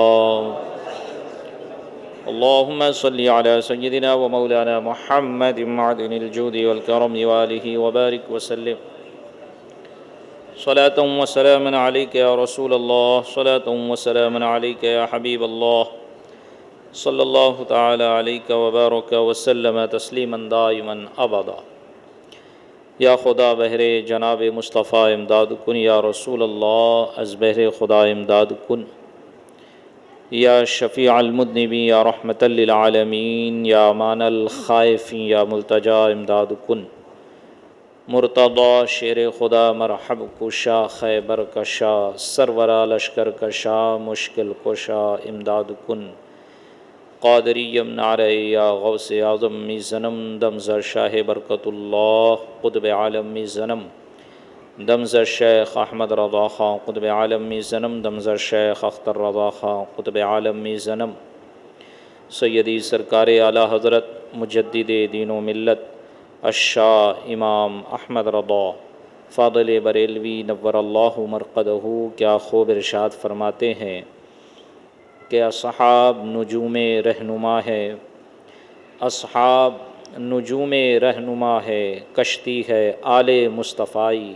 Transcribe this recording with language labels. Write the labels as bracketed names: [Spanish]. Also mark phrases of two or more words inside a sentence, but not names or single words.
[Arabic] اللهم صل على سيدنا ومولانا محمد معدن الجود والكرم وآله وبارك وسلم صلاة وسلاما عليك يا رسول الله، صلاة وسلاما عليك يا حبيب الله، صلى الله تعالى عليك وبارك وسلم تسليما دائما أبدا۔ [Persian] یا خدا بہر جناب مصطفیٰ امداد کن، یا رسول اللہ از بہر خدا امداد کن، [Arabic] یا شفیع المذنبین [Persian] یا رحمت للعالمین، [Arabic] یا امان الخائفین [Persian] یا ملتجا امداد کن۔ مرتضی شیر خدا مرحب کشا، خیبر کشا، سرورا لشکر کشا، مشکل کشا امداد کن۔ قادریم نعرہ یا غوث اعظم می زنم، دمزر شاہ برکت اللہ قطب عالم می زنم، دمزر شیخ احمد رضا خان قطب عالم می زنم، دمزر شیخ اختر رضا خان قطب عالم می زنم۔ [Urdu] سیدی سرکار اعلیٰ حضرت مجدد دین و ملت الشاہ امام احمد رضا فاضل بریلوی [Arabic] نور اللہ مرقدہ [Urdu] کیا خوب ارشاد فرماتے ہیں کہ اصحاب نجوم رہنما ہے، اصحاب نجوم رہنما ہے، کشتی ہے آل مصطفائی،